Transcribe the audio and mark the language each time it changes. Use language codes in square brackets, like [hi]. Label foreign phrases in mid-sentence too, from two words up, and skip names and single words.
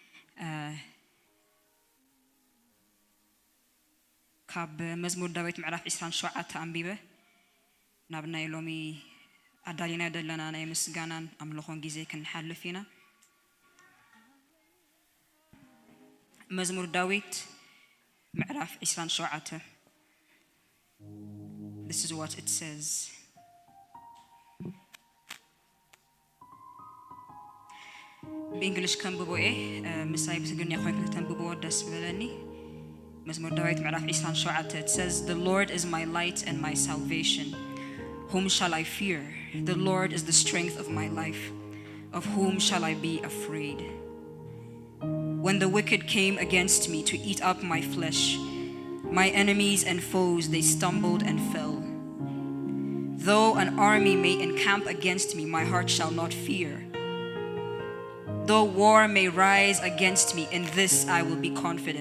[ti] ካብ መዝሙር ዳዊት ምዕራፍ 27 አንቢበ ናብናይ ሎሚ አዳሊና ደለና ናይ ምስጋናን አምልኾን ጊዜ ክንሐልፍ ኢና መዝሙር ዳዊት ምዕራፍ 27 [en] This is what it says [ti] በእንግሊሽ ከንብቦ ምሳይ ብትግርኛ ኮይን ተንብቦ ደስ ብለኒ መዝሙር ዳዊት ምዕራፍ 27 [en] it says the Lord is my light and my salvation whom shall I fear the Lord is the strength of my life of whom shall I be afraid when the wicked came against me to eat up my flesh my enemies and foes they stumbled and fell though an army may encamp against me my heart shall not fear Though war may rise against me, in this I will be confident.